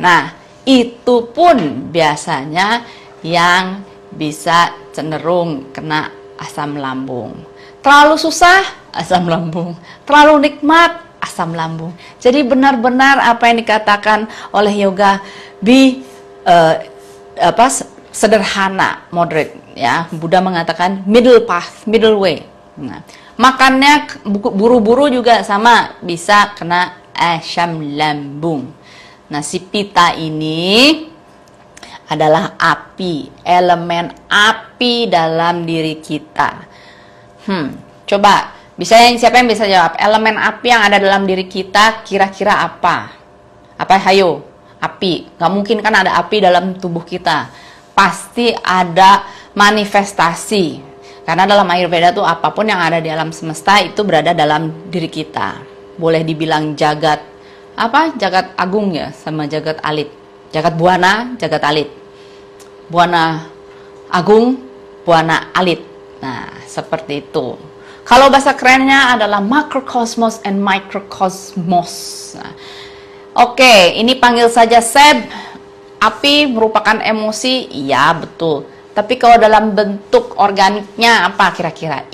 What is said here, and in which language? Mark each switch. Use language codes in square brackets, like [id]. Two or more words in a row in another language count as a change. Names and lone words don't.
[id] Nah, itu pun biasanya yang bisa cenderung kena asam lambung. Terlalu susah, asam lambung. Terlalu nikmat, asam lambung. Jadi benar-benar apa yang dikatakan oleh yoga sederhana, moderate ya. Buddha mengatakan [en] middle path, middle way. [id] Nah, makannya buru-buru juga sama, bisa kena asam lambung. Nah, si Pitta ini adalah api, elemen api dalam diri kita. Coba siapa yang bisa jawab? Elemen api yang ada dalam diri kita kira-kira apa? Apa, hayo? Api. Gak mungkin kan ada api dalam tubuh kita. Pasti ada manifestasi. Karena dalam Ayurveda tuh apapun yang ada di alam semesta itu berada dalam diri kita. Boleh dibilang jagat agung ya, sama jagat alit. Jagat buana, jagat alit. Buana agung, buana alit. Nah, seperti itu. Kalau bahasa kerennya adalah [en] macrocosmos and microcosmos. [id] Nah, oke, ini panggil saja Seb. Api merupakan emosi, iya betul. Tapi kalau dalam bentuk organiknya apa kira-kira?